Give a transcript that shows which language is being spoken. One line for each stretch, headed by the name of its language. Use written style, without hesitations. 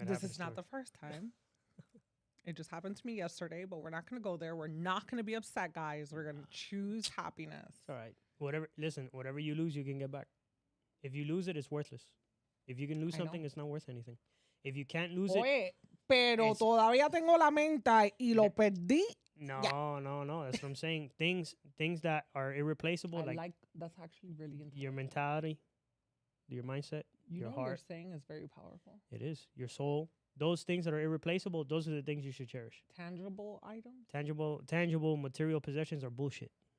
English: This is not the first time. It just happened to me yesterday, but we're not going to go there. We're not going to be upset, guys. We're going to choose happiness. It's all right. Whatever you lose, you can get back. If you lose it, it's worthless. If you can lose something, it's not worth anything. If you can't lose it.
Spanish: Pero todavía tengo la menta y lo perdí.
English: No. That's what I'm saying. Things that are irreplaceable, that's actually really interesting. Your mentality, your mindset, your heart. What they're saying is very powerful. It is. Your soul. Those things that are irreplaceable, those are the things you should cherish. Tangible items? Tangible material possessions are bullshit.